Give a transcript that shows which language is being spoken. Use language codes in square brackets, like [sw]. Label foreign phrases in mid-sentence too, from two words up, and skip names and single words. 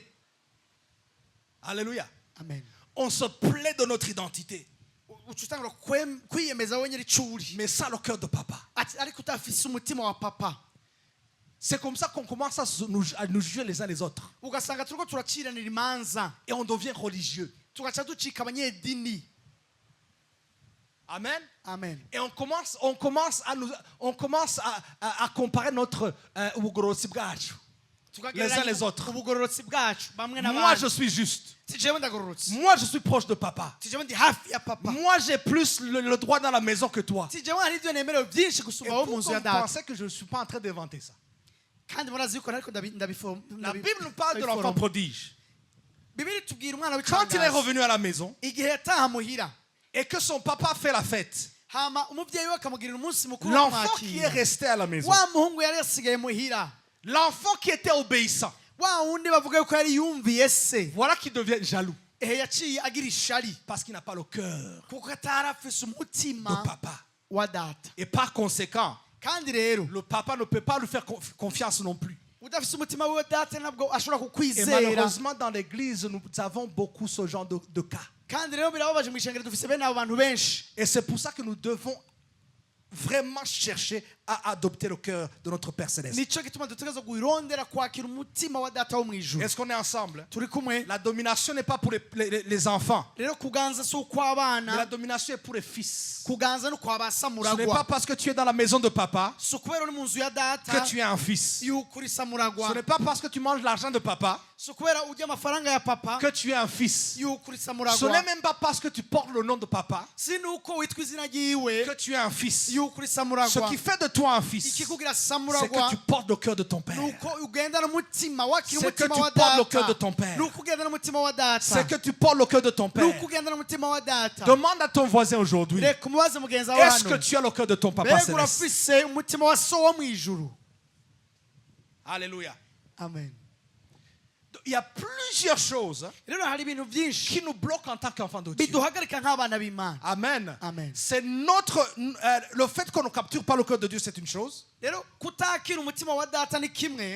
[fr] Alléluia. [rn] Amen. [fr] On se plaît de notre identité, [rn] Uca utangura kwiyemeza wenyine icuri, [fr] mais sans le cœur de papa. [rn] ariko utafise umutima wa papa. [fr] C'est comme ça qu'on commence à nous juger les uns les autres. [rn] Ugasanga turiko turaciranira imanza, [fr] Et on devient religieux. [rn] tugaca ducika abanyedini. [fr] Amen. [rn] Amen. [fr] Et on commence à comparer notre [rn] ubugororotsi bwacu [fr] les uns les autres. [rn] Ubugororotsi bwacu bamwe [fr] Moi, [rn] n'abandi. [fr] je suis juste. [rn] Si jewe ndagororotse, [fr] Moi, je suis proche de papa. [rn] si jewe ndi hafi ya papa, [fr] Moi, j'ai plus le droit dans la maison que toi. [rn] si jewe hari ibyo nemerewe byinshi [fr] Et [rn] gusumba abo mu [fr] pourquoi [rn] nzu ya [fr] vous [rn] data. [fr] pensez que je ne suis pas en train d'inventer ça? [rn] Kandi murazi yuko ariko [fr] La Bible nous parle de l'enfant [rn] ndabiforoma. [fr] prodige. [rn] Bibiri tubwira umwana [fr] Quand il est [rn] w'icangazi [fr] revenu à la maison [rn] igihe yataha muhira [fr] et que son papa fait la fête, [rn] hama umubyeyi we akamugirira umunsi mukuru wo [fr] L'enfant qui est [rn] kumwakira [fr] resté à la maison. [rn] wa muhungu yari yasigaye muhira [fr] L'enfant qui était obéissant. [rn] wa wundi bavuga yuko yari yumviye se [fr] Voilà qui devient jaloux. [rn] yaciye agira ishari [fr] Parce qu'il n'a pas le cœur [rn] kuko atari afise [fr] de [rn] umutima [fr] papa. [rn] wa data [fr] Et par conséquent, [rn] kandi rero [fr] le papa ne peut pas lui faire confiance non plus. [rn] udafise umutima wiwe data ntabwo ashobora [fr] Et [rn] kukwizera [fr] malheureusement, dans l'église, nous avons beaucoup ce genre de cas. [rn] kandi rero birababaje mu ishengero dufise bene abo bantu benshi [fr] Et c'est pour ça que nous devons vraiment chercher à adopter le cœur de notre Père Céleste. [rn] nico gituma dutegerezwa guirondera kwakira umutima wa data wo mu ijuru [fr] Est-ce qu'on est ensemble? [rn] turi kumwe [fr] La domination n'est pas pour les enfants, [rn] rero kuganza si [fr] mais la [rn] ukw'abana [fr] domination est pour les fils. [rn] kuganza ni ukwa ba [fr] Ce n'est pas [rn] samuragwa [fr] parce que tu es dans la maison de papa [rn] si ukubera uri mu nzu ya data [fr] que tu es un fils. [rn] yuko uri samuragwa [fr] Ce n'est pas parce que tu manges l'argent de papa [rn] si ukubera urya amafaranga ya papa [fr] que tu es un fils. [rn] yuko uri [fr] Ce n'est [rn] samuragwa [fr] même pas parce que tu portes le nom de papa [rn] si nuko witwa izina ryiwe [fr] que tu es un fils. [rn] yuko uri [fr] Ce [rn] samuragwa [fr] qui fait de toi un fils, [rn] ikikugira [fr] c'est [rn] samuragwa [fr] que tu portes le cœur de ton père. [rn] nuko ugendana umutima wakira [fr] C'est que [rn] umutima [fr] tu [rn] wa [fr] portes le [rn] data [fr] cœur de ton père. [rn] nuko ugendana umutima wa data [fr] C'est que tu portes le cœur de ton père. [rn] nuko ugendana umutima wa data [fr] Demande à ton voisin aujourd'hui, [rn] reka umubaze mugenzi wawe [fr] est-ce que [rn] hano [fr] tu as le cœur de ton papa [rn] mbega [fr] céleste? [rn] urafise umutima wa so wo mu ijuru [fr] Alléluia. [rn] amen [fr] Il y a plusieurs choses [rn] rero hari ibintu byinshi [fr] qui nous bloquent en tant qu'enfants de Dieu. [rn] biduhagarika nk'abana b'imana [fr] Amen. [rn] Amen. [fr] C'est le fait qu'on ne capture pas le cœur de Dieu, c'est une chose. [rn] rero kutakira umutima wa data ni kimwe